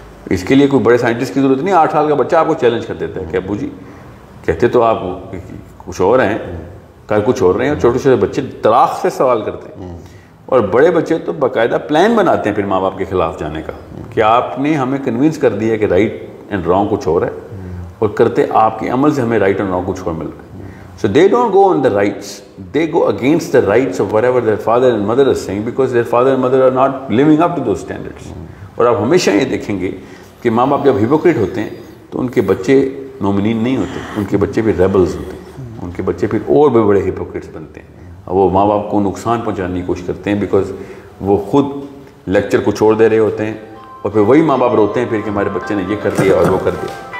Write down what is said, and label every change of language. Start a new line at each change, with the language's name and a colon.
Urdu: اس کے لیے کوئی بڑے سائنٹسٹ کی ضرورت نہیں. 8 سال کا بچہ آپ کو چیلنج کر دیتا ہے کہ ابو جی کہتے تو آپ کچھ اور ہیں, کل کچھ اور رہے ہیں. اور چھوٹے چھوٹے بچے طلاق سے سوال کرتے ہیں, اور بڑے بچے تو باقاعدہ پلان بناتے ہیں پھر ماں باپ کے خلاف جانے کا کہ آپ نے ہمیں کنونس کر دیا کہ رائٹ اینڈ رانگ کچھ اور ہے, اور کرتے آپ کے عمل سے ہمیں رائٹ اینڈ رانگ کچھ اور مل رہا ہے.
English: So they don't go on the rights, they go against the rights of whatever their father and mother are saying, because their father and mother are not living up to those standards.
Urdu: اور آپ ہمیشہ یہ دیکھیں گے کہ ماں باپ جب ہیپوکریٹ ہوتے ہیں تو ان کے بچے مومنین نہیں ہوتے, ان کے بچے بھی ریبلز ہوتے ہیں, ان کے بچے پھر اور بھی بڑے ہیپوکریٹس بنتے ہیں. اور وہ ماں باپ کو نقصان پہنچانے کی کوشش کرتے ہیں بیکاز وہ خود لیکچر کو چھوڑ دے رہے ہوتے ہیں, اور پھر وہی ماں باپ روتے ہیں پھر کہ ہمارے بچے نے یہ کر دیا اور وہ کر دیا.